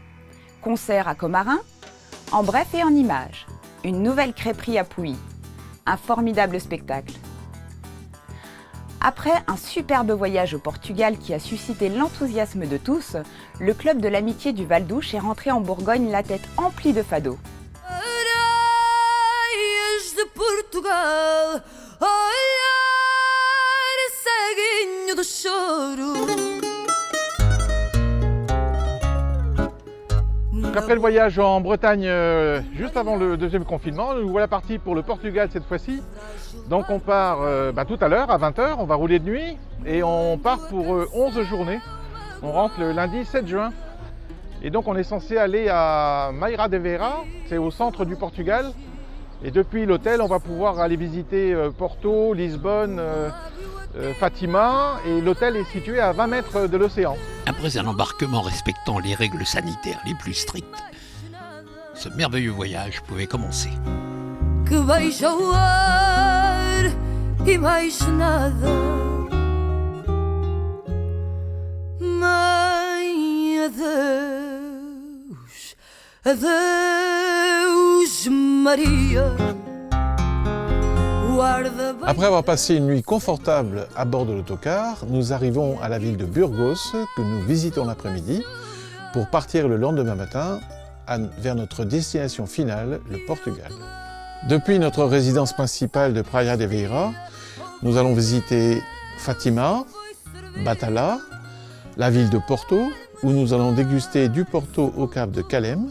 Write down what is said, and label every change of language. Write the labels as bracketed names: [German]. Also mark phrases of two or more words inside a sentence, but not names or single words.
[French] Concert à Commarin. En bref et en images. Une nouvelle crêperie à Pouilly. Un formidable spectacle. Après un superbe voyage au Portugal qui a suscité l'enthousiasme de tous, le Club de l'Amitié du Val-d'Ouche est rentré en Bourgogne la tête emplie de fado. [Portuguese] De Portugal, ceguinho do choro. [French] Après le voyage en Bretagne, juste avant le deuxième confinement, nous voilà partis pour le Portugal cette fois-ci. Donc on part tout à l'heure, à 20h, on va rouler de nuit et on part pour 11 journées. On rentre le lundi 7 juin. Et donc on est censé aller à Maira de Vera, c'est au centre du Portugal. Et depuis l'hôtel, on va pouvoir aller visiter Porto, Lisbonne, Fatima. Et l'hôtel est situé à 20 mètres de l'océan. Après un embarquement respectant les règles sanitaires les plus strictes, ce merveilleux voyage pouvait commencer. [Portuguese] Que beija o ar e mais nada. Mãe, adeus, adeus, Maria. [French] Après avoir passé une nuit confortable à bord de l'autocar, nous arrivons à la ville de Burgos, que nous visitons l'après-midi, pour partir le lendemain matin vers notre destination finale, le Portugal. Depuis notre résidence principale de Praia de Beira, nous allons visiter Fatima, Batala, la ville de Porto, où nous allons déguster du Porto au Cap de Calem.